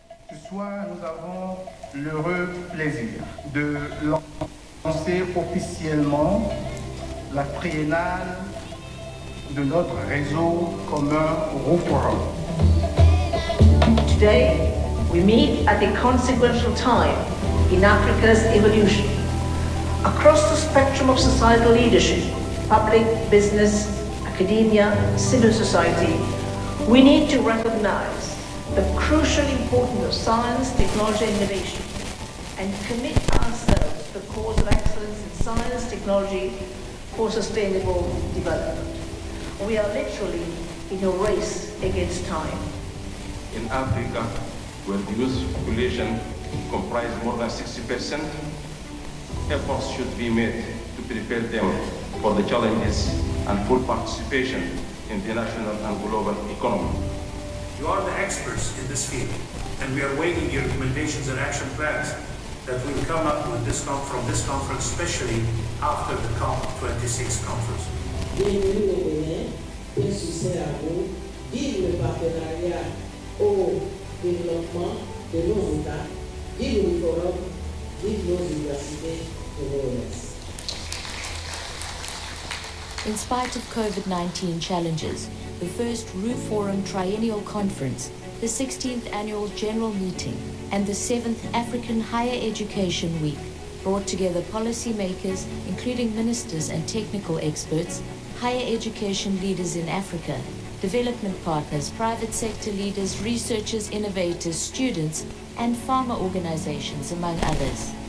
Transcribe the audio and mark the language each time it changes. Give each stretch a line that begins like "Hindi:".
French: Ce soir, nous avons l'heureux plaisir de lancer officiellement la triennale de notre réseau commun RUFORUM.
English: Today, we meet at a consequential time in Africa's evolution. Across the spectrum of societal leadership, public, business, academia, civil society, we need to recognize the crucial importance of science, technology, and innovation, and commit ourselves to the cause of excellence in science, technology, for sustainable development. We are literally in a race against time. In Africa, where the youth population comprises more than 60%, efforts should be made to prepare them for the challenges and full participation in the national and global economy. You are the experts in this field, and we are waiting your recommendations and action plans that will come up with from this conference, especially after the COP26 conference.
French: Bienvenue à vous, vive le partenariat au développement de nos États, vive le forum, vive nos universités de l'OMS.
English: In spite of COVID-19 challenges, the first RUFORUM Triennial Conference, the 16th Annual General Meeting, and the 7th African Higher Education Week brought together policymakers, including ministers and technical experts, higher education leaders in Africa, development partners, private sector leaders, researchers, innovators, students, and farmer organizations, among others.